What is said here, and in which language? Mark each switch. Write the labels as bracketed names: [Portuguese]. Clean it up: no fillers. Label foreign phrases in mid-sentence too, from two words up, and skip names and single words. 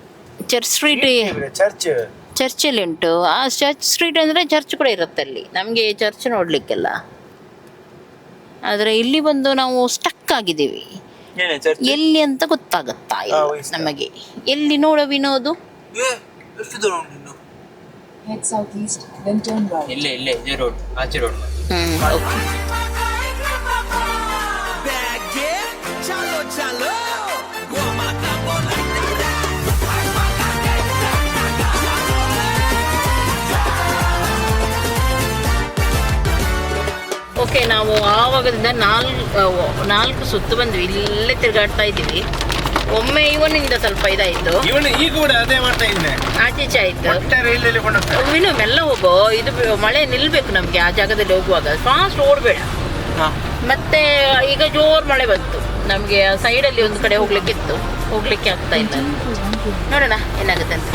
[Kannada] ಚರ್ಚಲ್ಲಿ ಉಂಟು. ಆ ಚರ್ಚ್ ಸ್ಟ್ರೀಟ್ ಅಂದರೆ ಚರ್ಚ್ ಕೂಡ ಇರುತ್ತೆ ಅಲ್ಲಿ, ನಮಗೆ ಚರ್ಚ್ ನೋಡಲಿಕ್ಕೆಲ್ಲ. ಆದರೆ ಇಲ್ಲಿ ಬಂದು ನಾವು ಸ್ಟಕ್ ಆಗಿದ್ದೀವಿ, ಏನೇ ಚರ್ಚ್? ಎಲ್ಲಿ ಅಂತ ಗೊತ್ತಾಗುತ್ತಾ ಇಲ್ಲ ನಮಗೆ. ಎಲ್ಲಿ ನೋಡವಿನೋದು? ಎಷ್ಟು ದೂರ ಉಂಟು ಇನ್ನು? [English] Head southeast, then turn right. [Kannada] ಇಲ್ಲೇ ಇದೇ ರೋಡ್, ಆಚೆ ರೋಡ್. [Hindi] चलो चलो गोमा का बोला [Kannada] ಓಕೆ, ನಾವು ಆವಾಗದಿಂದ ನಾಲ್ಕು ಸುತ್ತು ಬಂದ್ವಿ, ಇಲ್ಲೇ ತಿರುಗಾಡ್ತಾ ಇದ್ದೀವಿ. ಒಮ್ಮೆ ಇವನಿಂದ ಸ್ವಲ್ಪ ಇದಾಯಿತು, ಈಗ ಕೂಡ ಅದೇ ಮಾಡ್ತಾ ಇದ್ದೇನೆ. ಆಚೀಚೆ ಆಯಿತು. ಇನ್ನು ಮೆಲ್ಲ ಹೋಗೋ, ಇದು ಮಳೆ ನಿಲ್ಬೇಕು ನಮಗೆ ಆ ಜಾಗದಲ್ಲಿ ಹೋಗುವಾಗ, ಫಾಸ್ಟ್ ಓಡಬೇಡ. ಮತ್ತೆ ಈಗ ಜೋರು ಮಳೆ ಬಂತು, ನಮಗೆ ಸೈಡಲ್ಲಿ ಒಂದು ಕಡೆ ಹೋಗ್ಲಿಕ್ಕೆ ಆಗ್ತಾ ಇಲ್ಲ. ನೋಡೋಣ ಏನಾಗುತ್ತೆ ಅಂತ.